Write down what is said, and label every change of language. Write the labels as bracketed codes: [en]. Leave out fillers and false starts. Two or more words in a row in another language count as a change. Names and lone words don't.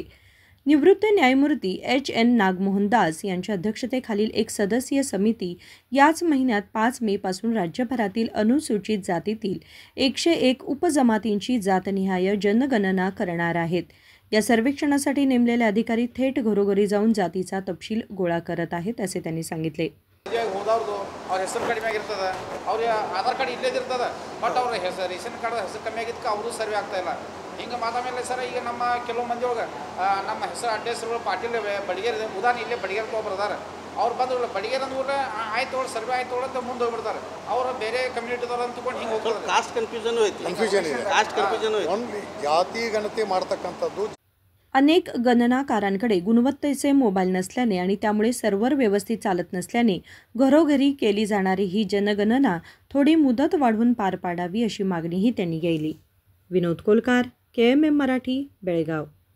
[mr] निवृत्त न्यायमूर्ती एच.एन. नागमोहन दास यांच्या अध्यक्षतेखालील एक सदस्यीय समिती याच महिन्यात 5 मे पासून राज्यभरातील अनुसूचित जातीतील 101 उपजमातींची जातनिहाय जनगणना करणार आहेत। या सर्वेक्षणासाठी नेमलेले अधिकारी थेट घरोघरी जाऊन जातीचा तपशील गोळा करत आहेत असे त्यांनी सांगितले। [kn] ಅವ್ರ ಹೆಸರು ಕಡಿಮೆ ಆಗಿರ್ತದೆ, ಅವ್ರ ಆಧಾರ್ ಕಾರ್ಡ್ ಇಲ್ಲೇ ಇರ್ತದೆ, ಬಟ್ ಅವ್ರ ಹೆಸರು [en] ration card [kn] ಹೆಸರು ಕಮ್ಮಿ ಆಗಿದ್ದಕ್ಕೆ ಅವರು ಸರ್ವೆ ಆಗ್ತಾ ಇಲ್ಲ। ಹಿಂಗೆ ಮಾತಾಮೇಲೆ ಸರ್ ಈಗ ನಮ್ಮ ಕೆಲವು ಮಂದಿ ಒಳಗೆ ನಮ್ಮ ಹೆಸರು ಅಡ್ಡ ಹೆಸರುಗಳು ಪಾಟೀಲ್ ಬಡಿಗೇರ್ ಉದಾಹರಣೆ ಇಲ್ಲೇ ಬಡಿಗೇರ್ ತೊಗೊಬರ್ತಾರೆ। ಅವ್ರು ಬಂದು ಬಡಿಗೇರ್ ಅಂದ್ಬಿಟ್ರೆ ಆಯ್ತು ಅವ್ರು ಸರ್ವೆ ಆಯ್ತು ಅಂತ ಮುಂದೆ ಹೋಗ್ಬಿಡ್ತಾರೆ। ಅವರು ಬೇರೆ ಕಮ್ಯುನಿಟಿದವ್ರು ಅಂದ್ಕೊಂಡು ಹಿಂಗೆ ಹೋಗ್ತಾರೆ। [en] caste confusion [kn] ಇದೆ, [en] caste confusion [kn] ಇದೆ। ಜಾತಿ ಗಣತಿ ಮಾಡ್ತಕ್ಕಂಥದ್ದು [mr] अनेक गणनाकारांकडे गुणवत्तेचे मोबाईल नसल्याने आणि त्यामुळे सर्व्हर व्यवस्थित चालत नसल्याने घरोघरी केली जाणारी ही जनगणना थोडी मुदत वाढवून पार पाडावी अशी मागणीही त्यांनी केली। विनोद कोलकार, KMM मराठी, बेळगाव।